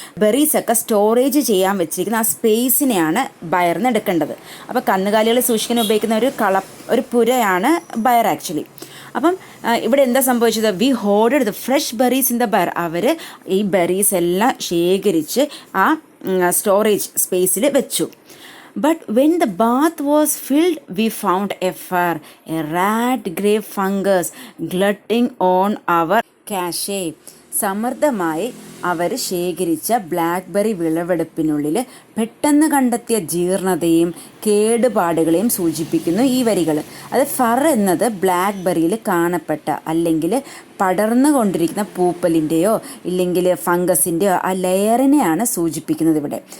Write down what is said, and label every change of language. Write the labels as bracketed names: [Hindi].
[Malayalam] ബെറീസൊക്കെ storage ചെയ്യാൻ വെച്ചിരിക്കുന്ന ആ സ്പേസിനെയാണ് ബയർ എന്ന് എടുക്കേണ്ടത്. അപ്പോൾ കന്നുകാലികളെ സൂക്ഷിക്കാൻ ഉപയോഗിക്കുന്ന ഒരു പുരയാണ് ബയർ ആക്ച്വലി. അപ്പം ഇവിടെ എന്താ സംഭവിച്ചത്? [English] We hoarded the fresh berries in the buyer. [Malayalam] അവർ ഈ ബെറീസ് എല്ലാം ശേഖരിച്ച് ആ സ്റ്റോറേജ് സ്പേസിൽ വെച്ചു. [English] But when the bath was filled, we found a rat grey fungus glutting on our cache. [Malayalam] സമൃദ്ധമായി അവർ ശേഖരിച്ച ബ്ലാക്ക്ബെറി വിളവെടുപ്പിനുള്ളിൽ പെട്ടെന്ന് കണ്ടെത്തിയ ജീർണതയും കേടുപാടുകളെയും സൂചിപ്പിക്കുന്നു ഈ വരികൾ. അത് ഫർ എന്നത് ബ്ലാക്ക്ബെറിയിൽ കാണപ്പെട്ട അല്ലെങ്കിൽ പടർന്നു കൊണ്ടിരിക്കുന്ന പൂപ്പലിൻ്റെയോ ഇല്ലെങ്കിൽ ഫംഗസിൻ്റെയോ ആ ലെയറിനെയാണ് സൂചിപ്പിക്കുന്നത് ഇവിടെ.